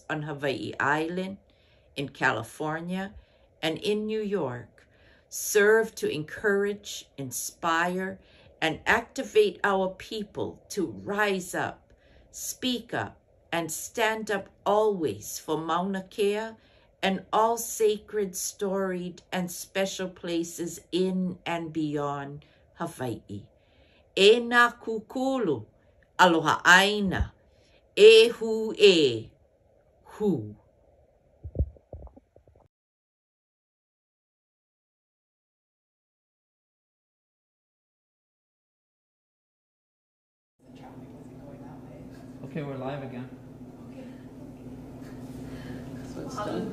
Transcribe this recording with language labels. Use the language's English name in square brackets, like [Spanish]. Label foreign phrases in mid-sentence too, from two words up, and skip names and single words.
[English] on Hawaii Island, in California, and in New York, serve to encourage, inspire, and activate our people to rise up, speak up, and stand up always for Maunakea and all sacred, storied, and special places in and beyond Hawaii. [Hawaiian] E nā kūkulu, aloha āina, e hu e, hu. [English] Okay, we're live again. So it's done.